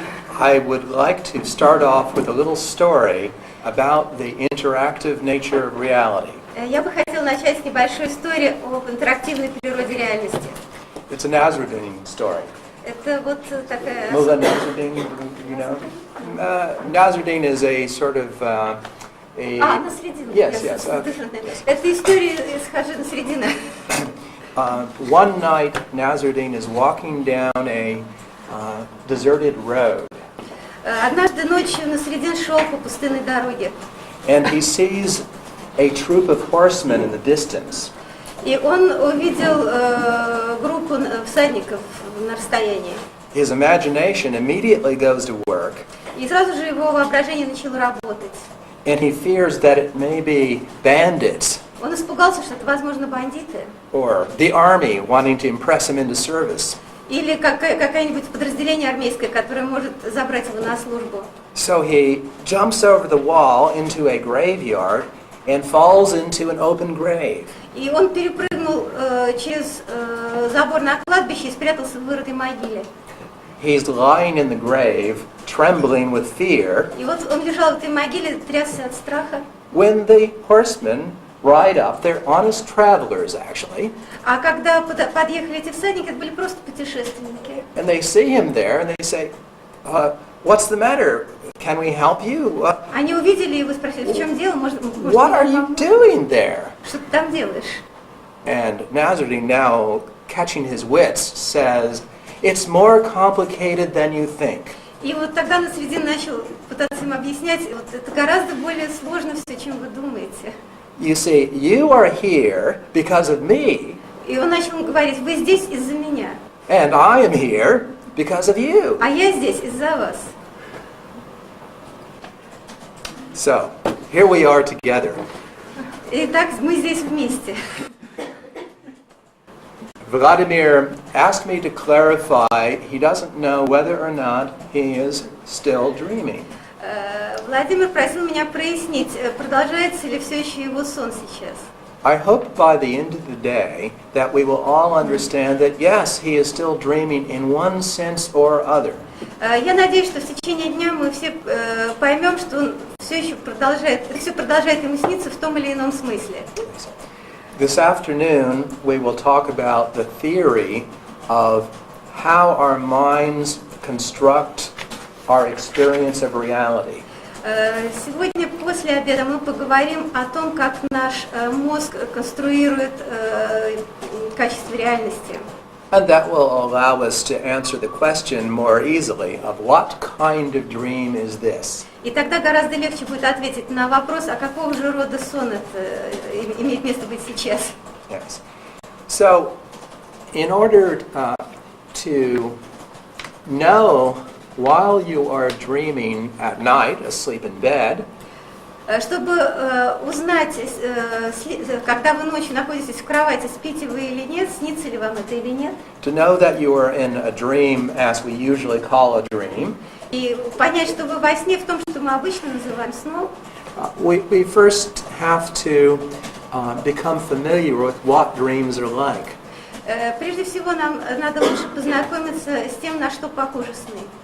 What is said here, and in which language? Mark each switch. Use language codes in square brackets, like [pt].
[en] I would like to start off with a little story about the interactive nature of reality. [ru] я бы хотела начать с небольшой истории об интерактивной природе реальности. [en] It's a Nasruddin story. [ru] Это такая... [en] Mullah Nasruddin, you know? Nasruddin is a sort of [ru] Насредина. [en] Yes, yes. [ru] Это история из Хаджи Насредина. [en] One night, Nasruddin is walking down a deserted road. [ru] Однажды ночью Насредин шел по пустынной дороге. [en] And he sees a troop of horsemen in the distance. [ru] И он увидел группу всадников на расстоянии. [en] His imagination immediately goes to work. [ru] И сразу же его воображение начало работать. [en] And he fears that it may be bandits. [ru] Он испугался, что это, возможно, бандиты. [en] Or the army wanting to impress him into service. [ru] Или какое-нибудь подразделение армейское, которое может забрать его на службу. [en] So he jumps over the wall into a graveyard and falls into an open grave. [ru] И он перепрыгнул через забор на кладбище и спрятался в вырытой могиле. [en] He's lying in the grave, trembling with fear, [ru] И вот он лежал в этой могиле, трясся от страха. [en] when the horsemen ride up. They're honest travelers, actually. [ru] А когда подъехали эти всадники, это были просто путешественники. [en] And they see him there, and they say, what's the matter? Can we help you? [ru] Они увидели его и спросили, в чем дело? Может, [en] What are you doing there? [ru] что ты там делаешь? [en] And Nazarene, now catching his wits, says, it's more complicated than you think. [ru] И вот тогда Насредин начал пытаться им объяснять, вот это гораздо более сложно все, чем вы думаете. [en] You see, you are here because of me, [ru] И он начал им говорить, вы здесь из-за меня, [en] and I am here because of you. [ru] а я здесь из-за вас. [en] So, here we are together. [ru] Итак, мы здесь вместе. [en] Vladimir asked me to clarify he doesn't know whether or not he is still dreaming. [ru] Владимир просил меня прояснить, продолжается ли все еще его сон сейчас. [en] I hope by the end of the day that we will all understand that yes, he is still dreaming in one sense or other. [ru] Я надеюсь, что в течение дня мы все поймем, что он все продолжает ему сниться в том или ином смысле. [en] This afternoon we will talk about the theory of how our minds construct our experience of reality. [ru] Сегодня после обеда мы поговорим о том, как наш мозг конструирует качество реальности. [en] And that will allow us to answer the question more easily of what kind of dream is this? [ru] И тогда гораздо легче будет ответить на вопрос, а какого же рода сон это имеет место быть сейчас. [en] Yes. So, in order to know while you are dreaming at night, asleep in bed, [ru] Чтобы узнать, когда вы ночью находитесь в кровати, спите вы или нет, снится ли вам это или нет, [en] to know that you are in a dream as we usually call a dream, [ru] и понять, что вы во сне в том, что мы обычно называем сном, [en] we first have to become familiar with what dreams are like. [ru] Прежде всего нам надо лучше познакомиться с тем, на что похожи сны.